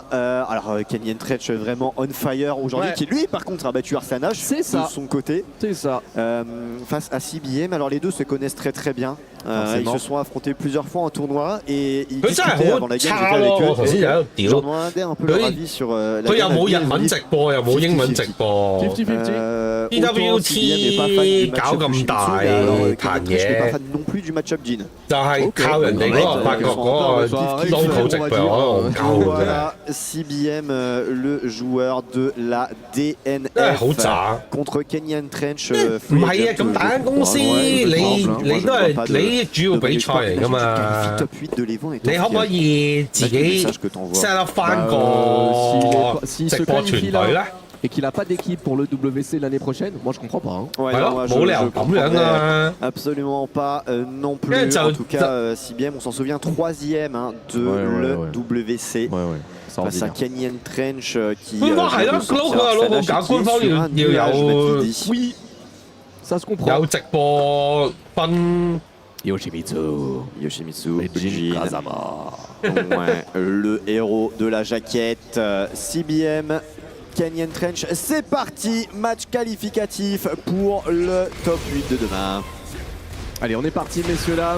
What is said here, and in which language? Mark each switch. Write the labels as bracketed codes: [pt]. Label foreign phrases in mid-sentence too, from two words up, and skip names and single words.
[fr] Alors Kenny Trench vraiment [en] on fire [fr] aujourd'hui, qui lui par contre a battu Arslan H de son côté. C'est ça. face à CBM. Alors les deux se connaissent très bien. Ils se sont affrontés plusieurs fois en tournoi et ils discutaient avant la game. J'étais avec eux. J'en demandais un peu leur avis sur la game. [yue] 佢又冇日文直播，又冇英文直播。EWT 搞咁大壇嘢， [fr] non plus du match-up Jin. [yue] 就係靠人哋嗰個法國嗰個 local 直播可能夠嘅。 [fr] Voilà, CBM, le joueur de la DNF contre Kenyan Trench. [yue] 唔係啊，咁大間公司，你都係你主要比賽嚟㗎嘛？你可唔可以自己 [en] set up [yue] 翻個直播團隊咧？ [fr] Et qu'il n'a pas d'équipe pour le WC l'année prochaine, moi je comprends pas. Hein. Ouais, absolument pas non plus. En tout cas, CBM, on s'en souvient, 3e de le WC. Face à Kenyan Trench qui oui, ça se comprend. [yue] 有直播分 [fr] Yoshimitsu, Jin Kazama. Ouais, le héros de la jaquette, CBM. Kenyan Trench, c'est parti, match qualificatif pour le top 8 de demain. Allez, on est parti, messieurs, dames.